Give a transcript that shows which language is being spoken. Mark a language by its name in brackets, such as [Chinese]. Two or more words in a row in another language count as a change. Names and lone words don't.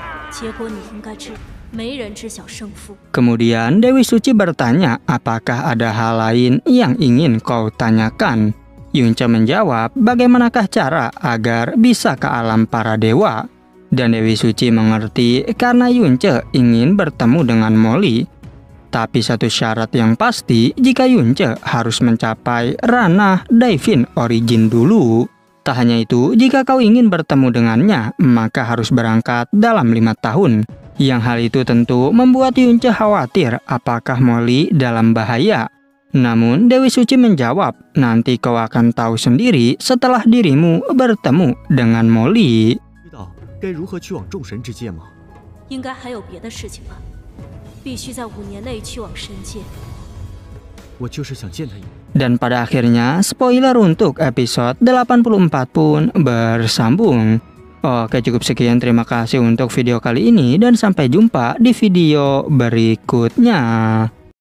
[Chinese] 结果你应该知，没人知晓胜负。 [Indonesian] Kemudian Dewi Suci bertanya, apakah ada hal lain yang ingin kau tanyakan? Yunce menjawab, bagaimanakah cara agar bisa ke alam para dewa? Dan Dewi Suci mengerti karena Yunce ingin bertemu dengan Molly. Tapi satu syarat yang pasti, jika Yunce harus mencapai ranah [English] Divine Origin [Indonesian] dulu. Tak hanya itu, jika kau ingin bertemu dengannya, maka harus berangkat dalam 5 tahun. Yang hal itu tentu membuat Yunce khawatir apakah Molly dalam bahaya. Namun Dewi Suci menjawab, nanti kau akan tahu sendiri setelah dirimu bertemu dengan Molly. [Chinese] 知道该如何去往众神之界吗？应该还有别的事情吧？必须在5年内去往神界。我就是想见他一面。 [Indonesian] Dan pada akhirnya, spoiler untuk episode 84 pun bersambung. Oke, cukup sekian. Terima kasih untuk video kali ini dan sampai jumpa di video berikutnya.